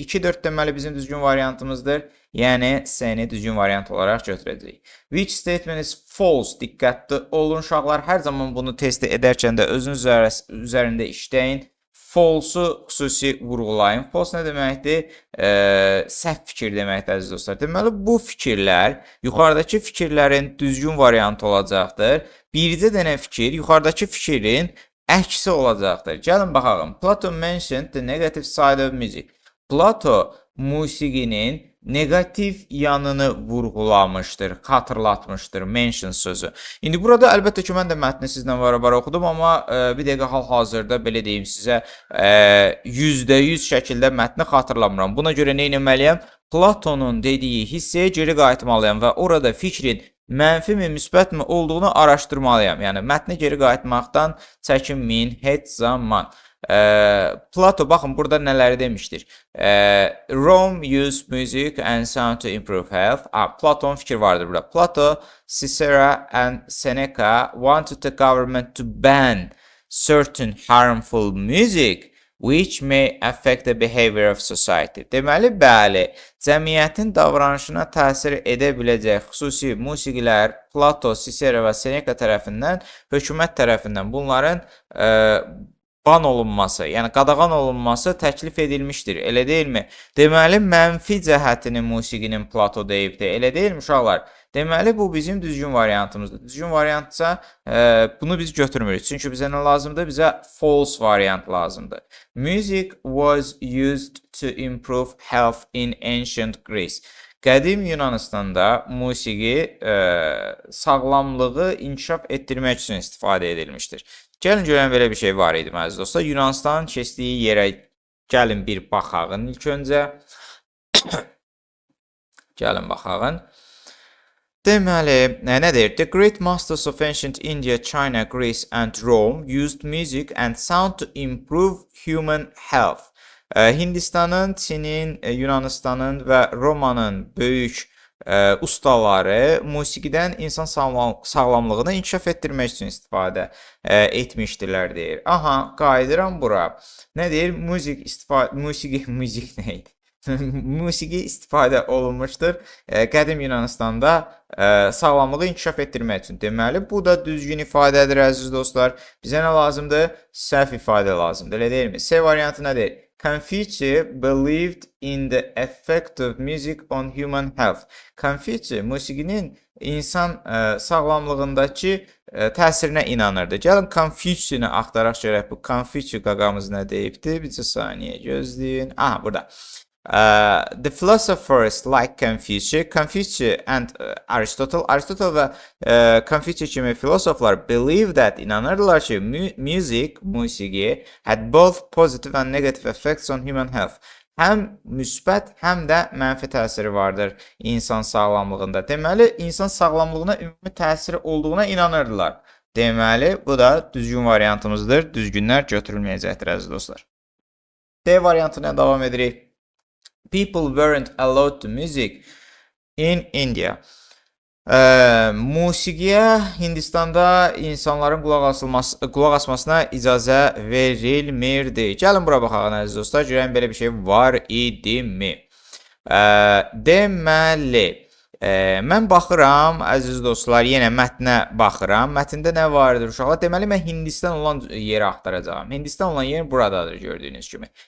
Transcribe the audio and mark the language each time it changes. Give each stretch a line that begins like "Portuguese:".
Azerbaijani: 2-4 deməli bizim düzgün variantımızdır. Yəni, C-ni düzgün variant olaraq götürəcəyik.
English: Which statement is false?
Azerbaijani: Diqqətli olun, uşaqlar. Hər zaman bunu test edərkən də özünüz üzərində işləyin. False-u xüsusi vurğulayın. False nə deməkdir? Səhv fikir deməkdir, əziz dostlar. Deməli, bu fikirlər yuxarıdakı fikirlərin düzgün variantı olacaqdır. Bircə dənə fikir yuxarıdakı fikirin əksi olacaqdır. Gəlin baxalım.
English: Plato mentioned the negative side of music.
Azerbaijani: Plato musiqinin negativ yanını vurğulamışdır, xatırlatmışdır, mention sözü. İndi burada əlbəttə ki, mən də mətni sizlə var-var oxudum, amma bir dəqiqə hal-hazırda belə deyim sizə %100 şəkildə mətni xatırlamıram. Buna görə nə etməliyəm? Platonun dediyi hissəyə geri qayıtmalıyam və orada fikrin mənfi mi, müsbət mi olduğunu araşdırmalıyam. Yəni, mətni geri qayıtmaqdan çəkinməyin heç zaman. Plato, baxın, burada nələri demişdir?
English: Rome used music and sound to improve health.
Azerbaijani: Platon fikir vardır burada.
English: Plato, Cicero and Seneca wanted the government to ban certain harmful music which may affect the behavior of society.
Azerbaijani: Deməli, bəli, cəmiyyətin davranışına təsir edə biləcək xüsusi musiqilər Plato, Cicero və Seneca tərəfindən, hökumət tərəfindən bunların ban olunması, yəni qadağan olunması təklif edilmişdir, elə deyilmi? Deməli, mənfi cəhətini musiqinin Plato deyibdir, elə deyilmi uşaqlar? Deməli, bu bizim düzgün variantımızdır. Düzgün variantsa bunu biz götürmürük. Çünki bizə nə lazımdır? Bizə false variant lazımdır.
English: Music was used to improve health in ancient Greece.
Azerbaijani: Qədim Yunanistanda musiqi sağlamlığı inkişaf etdirmək üçün istifadə edilmişdir. Gəlin görən belə bir şey var idi, əziz dostlar. Yunanistanın keçdiyi yerə gəlin bir baxağın ilk öncə. Gəlin baxağın. Deməli, nədir?
English: The great masters of ancient India, China, Greece and Rome used music and sound to improve human health.
Azerbaijani: Hindistanın, Çinin, Yunanistanın və Romanın böyük ustaları musiqidən insan sağlamlığını inkişaf etdirmək üçün istifadə etmişdirlər deyir. Aha, qayıdıram bura. Nə deyir? Musiqi neydi? Musiqi istifadə olunmuşdur qədim Yunanistanda sağlamlığı inkişaf etdirmək üçün. Deməli, bu da düzgün ifadədir, əziz dostlar. Bizə nə lazımdır? Səhv ifadə lazımdır, elə deyilmi? C variantı nədir?
English: Confucius believed in the effect of music on human health.
Azerbaijani: Confucius musiqinin insan sağlamlığındakı təsirinə inanırdı. Gəlin Confucius'u axtaraq görək. Bu Confucius qaqamız nə deyibdi? Bir saniyə gözləyin. Aha, burada.
English: The philosophers like Confucius and Aristotle
Azerbaijani: və Confucius kimi filosoflar
English: believe that,
Azerbaijani: inanırdılar ki, musiqi
English: had both positive and negative effects on human health.
Azerbaijani: Həm müsbət, həm də mənfi təsiri vardır insan sağlamlığında. Deməli, insan sağlamlığına ümumi təsiri olduğuna inanırdılar. Deməli, bu da düzgün variantımızdır. Düzgünlər götürülməyəcəkdir, əziz dostlar. D variantına davam edirik.
English: People weren't allowed to music in India.
Azerbaijani: Musiqiyə Hindistanda insanların qulaq asmasına icazə verilmirdi. Gəlin bura baxaq, əziz dostlar, görən belə bir şey var idimi? Deməli, mən baxıram, əziz dostlar, yenə mətnə baxıram. Mətndə nə vardır uşaqlar? Deməli, mən Hindistan olan yeri axtaracağam. Hindistan olan yer buradadır, gördüyünüz kimi.